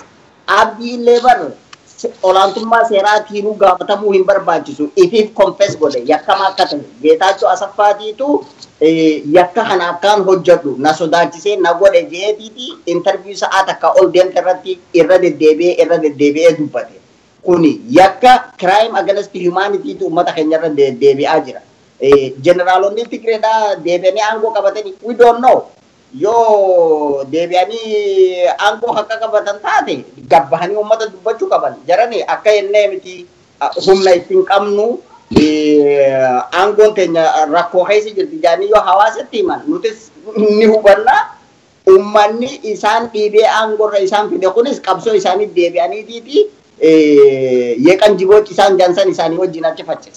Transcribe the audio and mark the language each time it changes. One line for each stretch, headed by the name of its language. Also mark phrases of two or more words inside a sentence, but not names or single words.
Oromo: Abdii illee bar olaantummaa seeraatiin gaafatamuu hin barbaachisu ifiif confess godhe yakkamaa akka ta'e Geetaachoo Asaffaatiitu yakka kana akkaan hojjetu na sodaachisee na godhe jeetiiti interview sa'aa takka ol deemte irratti irra deddeebi'ee dubbate. Kuni yakka
English: crime against humanity
Oromo: uummata keenya irra deddeebi'aa jira. Generaalonni Tigreedhaa deebi'anii aangoo qabatanii
English: we don't know.
Oromo: yoo deebi'anii aangoo akka qabatan taate gabbahanii uummata dubbachuu qaban jarani akka jennee miti humna ittiin qabnu aangoon keenya rakkoo keessa jirti jaanii yoo hawaasatti himan nutis ni hubanna ummanni isaan dhiibee aangoorra isaan fide kunis qabsoo isaanii deebi'aniitiiti yeeqan jiboochi isaan jansan isaanii wajjin achi faccisa.